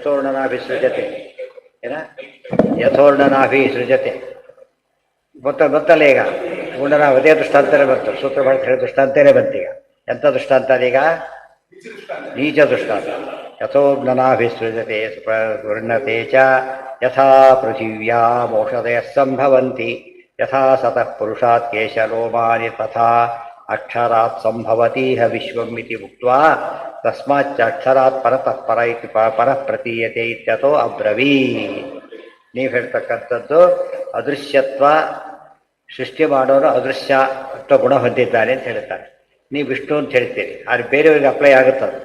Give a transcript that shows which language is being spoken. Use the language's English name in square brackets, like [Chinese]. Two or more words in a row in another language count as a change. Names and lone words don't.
[Sanskrit] ಯಥೋರ್ಣನಾಭಿ ಸೃಜತೆ ಏನ ಯಥೋರ್ಣನಾಭಿ ಸೃಜತೆ ಗೊತ್ತಲ್ಲ. [Kannada] ಈಗ ಪೂರ್ಣನಾಭಿ ಅದೇ ದೃಷ್ಟಾಂತನೇ ಬರ್ತದೆ. ಸೂತ್ರ ಬಳಕೆ ದೃಷ್ಟಾಂತನೇ ಬಂತೀಗ. ಎಂಥ ದೃಷ್ಟಾಂತ ಅದೀಗ? ನೀಚ ದೃಷ್ಟಾಂತ. [Sanskrit] ಯಥೋರ್ಣನಾಭಿಸೃಜತೆ ವರ್ಣತೆ ಚ ಯಥಾ ಪೃಥಿವ್ಯಾ ಮೋಷಧಯಃ ಸಂಭವಂತಿ ಯಥಾ ಸತಃ ಪುರುಷಾತ್ ಕೇಶಲೋಮಾನಿ ತಥಾ ಅಕ್ಷರಾತ್ ಸಂಭವತೀಹ ವಿಶ್ವಂ ಇತಿ ಉಕ್ತ್ವಾ ತಸ್ಮಾಚ್ಚ ಅಕ್ಷರಾತ್ ಪರತಃ ಪರ ಇತಿ ಪರಃ ಪ್ರತೀಯತೆ ಇತ್ಯಥೋ ಅಬ್ರವೀತ್. [Kannada] ನೀವು ಹೇಳ್ತಕ್ಕಂಥದ್ದು ಅದೃಶ್ಯತ್ವ ಸೃಷ್ಟಿ ಮಾಡೋರು ಅದೃಶ್ಯತ್ವ ಗುಣ ಹೊಂದಿದ್ದಾನೆ ಅಂತ ಹೇಳ್ತಾರೆ. ನೀವು ವಿಷ್ಣು ಅಂತ ಹೇಳ್ತೀರಿ, ಆದರೆ ಬೇರೆಯವರಿಗೆ ಅಪ್ಲೈ ಆಗುತ್ತದೆ.